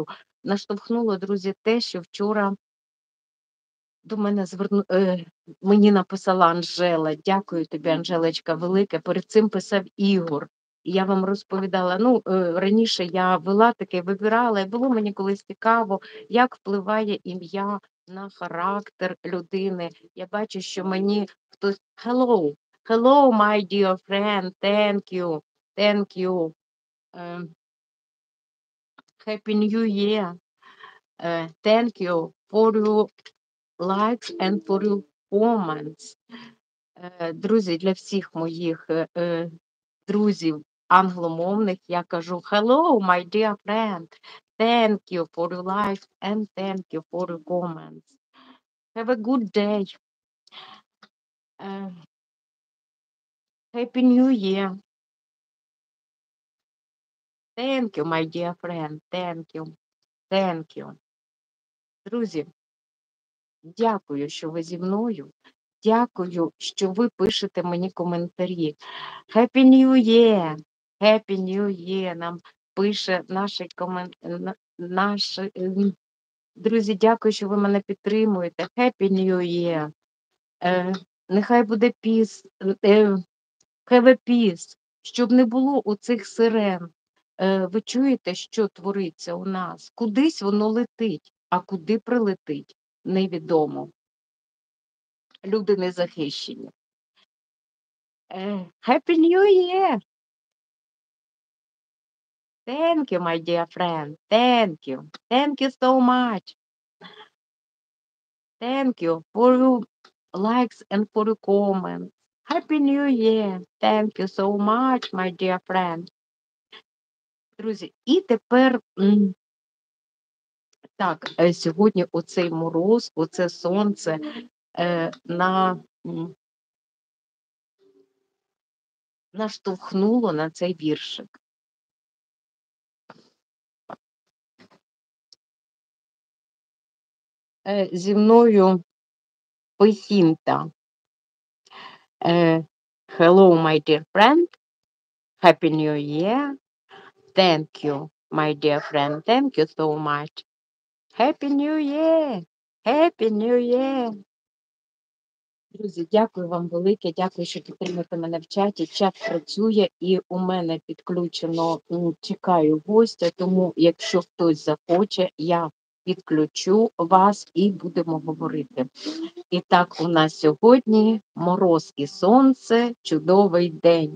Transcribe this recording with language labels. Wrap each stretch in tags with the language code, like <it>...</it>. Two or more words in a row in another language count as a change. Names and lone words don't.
<uk>Наштовхнуло, друзі, те, що вчора до мене мені написала Анжела. Дякую тобі, Анжелечка, велике. Перед цим писав Ігор. І я вам розповідала, раніше я вела таке, вибирала, і було мені колись цікаво, як впливає ім'я на характер людини. Я бачу, що мені хтось</uk> <en>hello, hello, my dear friend, thank you, е, happy new year, thank you for your likes and for your comments.</en> <uk>Друзі, для всіх моїх друзів англомовних я кажу</uk> <en>hello, my dear friend, thank you for your likes and thank you for your comments. Have a good day. Happy New Year. Thank you, my dear friend. Thank you. Thank you.</en> <uk>Друзі, дякую, що ви зі мною. Дякую, що ви пишете мені коментарі.</uk> <en>Happy New Year! Happy New Year!</en> <uk>Нам пише друзі, дякую, що ви мене підтримуєте.</uk> <en>Happy New Year!</en> <uk>Нехай буде peace,</uk> <en>have a peace,</en> <uk>щоб не було оцих сирен. Ви чуєте, що твориться у нас? Кудись воно летить, а куди прилетить, невідомо. Люди не захищені.</uk> <en>Happy New Year! Thank you, my dear friend. Thank you. Thank you so much. Thank you for your likes and for your comments. Happy New Year. Thank you so much, my dear friend.</en> <uk>Друзі, і тепер, так, сьогодні оцей мороз, оце сонце наштовхнуло на цей віршик. Зі мною Пихінта.</uk> <en>Hello, my dear friend. Happy New Year. Thank you, my dear friend. Thank you so much. Happy New Year. Happy New Year.</en> <uk>Друзі, дякую вам велике, дякую, що підтримуєте мене в чаті. Чат працює і у мене підключено, чекаю гостя, тому якщо хтось захоче, я підключу вас і будемо говорити. І так, у нас сьогодні мороз і сонце, чудовий день.</uk>